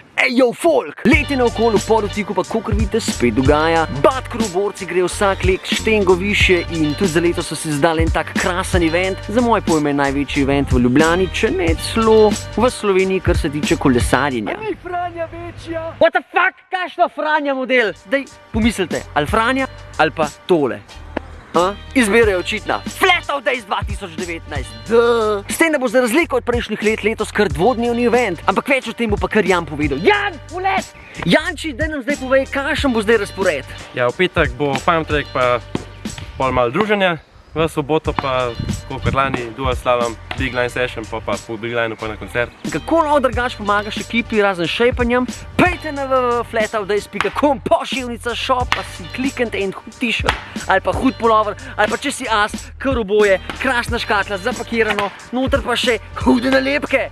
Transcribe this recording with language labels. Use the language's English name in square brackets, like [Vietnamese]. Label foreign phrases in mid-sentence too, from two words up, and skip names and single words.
[Slovenian] Ejo, folk! Leti naokoli v Podutiku pa, kakor vidite, spet dogaja. Batkru borci grejo vsak let štengo više in tudi za leto so si zdali en tak krasen event. Za moje pojme največji event v Ljubljani, če ne celo v Sloveniji, kar se tiče kolesarjenja. A ni Franja večja? [English] What the fuck? [Slovenian] Kakšna Franja model? Zdaj pomislite, ali Franja ali pa tole. Izbira je očitna. Flat of Days 2019. S tem, da bo za razliko od prejšnjih let letos kar dvodnevni event. Ampak več o tem bo pa kar Jan povedal. Jan, ulet! Janči, daj nam zdaj povej, kakšen bo zdaj razpored. Ja, v petek bo [English] farm track [Slovenian] pa pol malo druženja. V soboto pa, kot lani, [English] dual slalom, big line session, [Slovenian] pa po [English] big lineu [Slovenian] pa na koncert. Kako lahko drugače pomagaš ekipi razen šejpanjem? Pejte na www.flatofdays.com, pošilnica shop, pa si kliknite en hud t-shirt, ali pa hud pulover, ali pa če si as, kar oboje, krasna škatla, zapakirano, noter pa še hude nalepke.